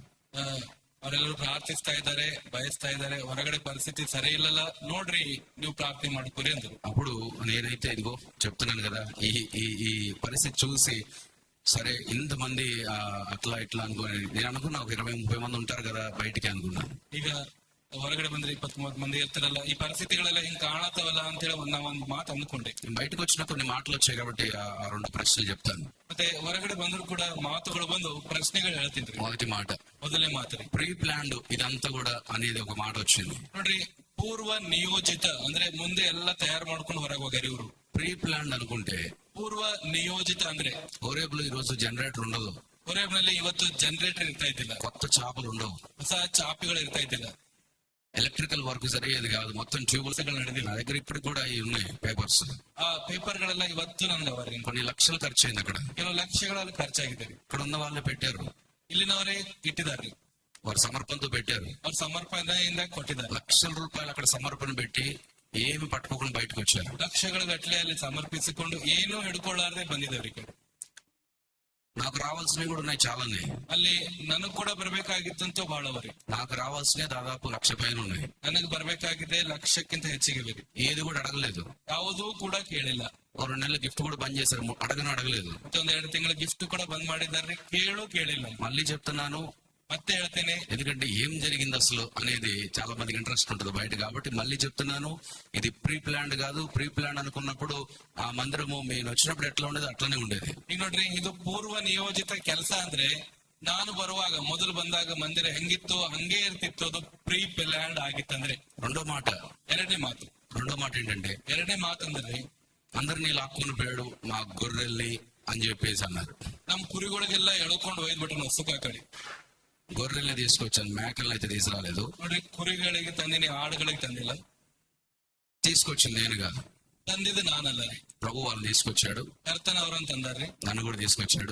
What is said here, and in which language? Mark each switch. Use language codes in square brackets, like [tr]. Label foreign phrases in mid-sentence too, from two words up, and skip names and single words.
[kn] ಆ, ಅವರೆಲ್ಲರೂ ಪ್ರಾರ್ಥಿಸ್ತಾ ಇದ್ದಾರೆ, ಬಯಸ್ತಾ ಇದ್ದಾರೆ. ಹೊರಗಡೆ ಪರಿಸ್ಥಿತಿ ಸರಿ ಇಲ್ಲಲ್ಲ, ನೋಡ್ರಿ ನೀವು ಪ್ರಾರ್ಥನೆ ಮಾಡ್ಕೊರಿ ಅಂದ್ರು. [te] అప్పుడు నేనైతే ఇదిగో చెప్తున్నాను కదా, ఈ ఈ ఈ పరిస్థితి చూసి సరే ఇంతమంది అట్లా ఇట్లా అనుకోని నేను అనుకున్నా, ఒక 20-30 మంది ఉంటారు కదా బయటికి అనుకున్నాను. [kn] ಈಗ ಹೊರಗಡೆ ಬಂದ್ರೆ 20-30 ಮಂದಿ ಇರ್ತಾರಲ್ಲ, ಈ ಪರಿಸ್ಥಿತಿಗಳೆಲ್ಲ ಹಿಂಗ್ ಕಾಣತ್ತವಲ್ಲ ಅಂತೇಳಿ ನಾವೊಂದು ಮಾತು ಅಂದ್ಕೊಂಡೆ. [te] బయటకు వచ్చిన కొన్ని మాటలు వచ్చాయి కాబట్టి ఆ 2 ప్రశ్నలు చెప్తాను. [kn] ಮತ್ತೆ ಹೊರಗಡೆ ಬಂದ್ರು ಕೂಡ ಮಾತುಗಳು ಬಂದು ಪ್ರಶ್ನೆಗಳು ಹೇಳ್ತೀನಿ. [te] మొదటి మాట, [kn] ಮೊದಲನೇ ಮಾತು ರೀ, [en] pre planned [te] ఇదంతా కూడా అనేది ఒక మాట వచ్చింది. [kn] ನೋಡ್ರಿ, ಪೂರ್ವ ನಿಯೋಜಿತ ಅಂದ್ರೆ ಮುಂದೆ ಎಲ್ಲ ತಯಾರು ಮಾಡ್ಕೊಂಡು ಹೊರಗೆ ಹೋಗ್ಯಾರ ಇವ್ರು. [en] pre planned [te] అనుకుంటే [kn] ಪೂರ್ವ ನಿಯೋಜಿತ ಅಂದ್ರೆ [te] హోరేబులో ఈ రోజు జనరేటర్ ఉండదు, [kn] ಹೊರೇಬ್ನಲ್ಲಿ ಇವತ್ತು ಜನರೇಟರ್ ಇರ್ತಾ ಇದ್ದಿಲ್ಲ, [te] కొత్త చేపలు ఉండవు, [kn] ಹೊಸ ಚಾಪಿಗಳು ಇರ್ತಾ ಇದ್ದಿಲ್ಲ, [en] electrical work [te] సరిగేది కాదు, మొత్తం ట్యూబ్స్ [kn] ನಡೆದಿಲ್ಲ. [te] నా దగ్గర ఇప్పుడు కూడా అవి ఉన్నాయి పేపర్స్. [kn] ಆ ಪೇಪರ್ ಗಳೆಲ್ಲ ಇವತ್ತು ನನ್ಗೆ ಅವರಿಗೆ [te] కొన్ని లక్షలు ఖర్చు అయింది అక్కడ. [kn] ಕೆಲವು ಲಕ್ಷಗಳಲ್ಲಿ ಖರ್ಚಾಗಿದೆ. [te] ఇక్కడ ఉన్న వాళ్ళే పెట్టారు, [kn] ಇಲ್ಲಿನವರೇ ಇಟ್ಟಿದ್ದಾರೆ, [te] వారు సమర్పణతో పెట్టారు. [kn] ಅವ್ರು ಸಮರ್ಪಣೆಯಿಂದ ಕೊಟ್ಟಿದ್ದಾರೆ. [te] లక్షల రూపాయలు అక్కడ సమర్పణ పెట్టి ఏమి పట్టుకోకుండా బయటకు వచ్చారు. [kn] ಲಕ್ಷಗಳ ಗಟ್ಟಲೆ ಅಲ್ಲಿ ಸಮರ್ಪಿಸಿಕೊಂಡು ಏನೂ ಹಿಡ್ಕೊಳ್ಳಾರದೆ ಬಂದಿದ್ದಾರೆ. [te] నాకు రావాల్సినవి కూడా ఉన్నాయి చాలానే. [kn] ಅಲ್ಲಿ ನನಗ್ ಕೂಡ ಬರ್ಬೇಕಾಗಿತ್ತಂತೂ ಬಹಳವರಿ. [te] నాకు రావాల్సినవి దాదాపు 1,00,000 పైన ఉన్నాయి. [kn] ನನಗ್ ಬರ್ಬೇಕಾಗಿದೆ 1,00,000ಕ್ಕಿಂತ ಹೆಚ್ಚಿಗೆ ಬೇರೆ. [te] ఏది కూడా అడగలేదు, [kn] ಯಾವುದೂ ಕೂಡ ಕೇಳಿಲ್ಲ. [te] 2 నెలల గిఫ్ట్ కూడా బంద్ చేశారు, అడగలేదు. [kn] ಮತ್ತೆ 2 ತಿಂಗಳ ಗಿಫ್ಟ್ ಕೂಡ ಬಂದ್ ಮಾಡಿದ್ದಾರೆ, ಕೇಳಿಲ್ಲ. [te] మళ్ళీ చెప్తున్నాను, [kn] ಮತ್ತೆ ಹೇಳ್ತೇನೆ, [te] ఎందుకంటే ఏం జరిగింది అసలు అనేది చాలా మందికి ఇంట్రెస్ట్ ఉంటుంది బయట, కాబట్టి మళ్ళీ చెప్తున్నాను, ఇది [en] pre planned [te] కాదు. [en] pre plan [te] అనుకున్నప్పుడు ఆ మందిరము మేము వచ్చినప్పుడు ఎట్లా ఉండేది అట్లనే ఉండేది. [kn] ಈಗ ನೋಡ್ರಿ, ಇದು ಪೂರ್ವ ನಿಯೋಜಿತ ಕೆಲಸ ಅಂದ್ರೆ ನಾನು ಬರುವಾಗ ಮೊದಲು ಬಂದಾಗ ಮಂದಿರ ಹೆಂಗಿತ್ತು ಹಂಗೆ ಇರ್ತಿತ್ತು. ಅದು [en] pre planned [kn] ಆಗಿತ್ತಂದ್ರೆ. [te] రెండో మాట ఏంటంటే, [kn] ಎರಡನೇ ಮಾತಂದ್ರೆ [te] అందరినీ లాక్కొని పోయాడు మా గొర్రెల్ని అని చెప్పేసి అన్నారు. [kn] ನಮ್ ಕುರಿಗಳಿಗೆಲ್ಲ ಎಳ್ಕೊಂಡು ಒಯ್ದ್ಬಿಟ್ಟು ನಸುಕ ಕಡೆ. [te] గొర్రెల్ని తీసుకొచ్చాను, మేకల్ని అయితే తీసుకురాలేదు. [kn] ನೋಡ್ರಿ, ಕುರಿಗಳಿಗೆ ತಂದಿನಿ, ಆಡುಗಳಿಗೆ ತಂದಿಲ್ಲ. [te] తీసుకొచ్చింది నేను కాదు, [kn] ತಂದಿದ್ದು ನಾನಲ್ಲ ರೀ, [te] ప్రభు వాళ్ళని తీసుకొచ్చాడు. [kn] ಕರ್ತನ ಅವ್ರನ್ನ ತಂದಾರ್ರಿ, [te] నన్ను కూడా తీసుకొచ్చాడు.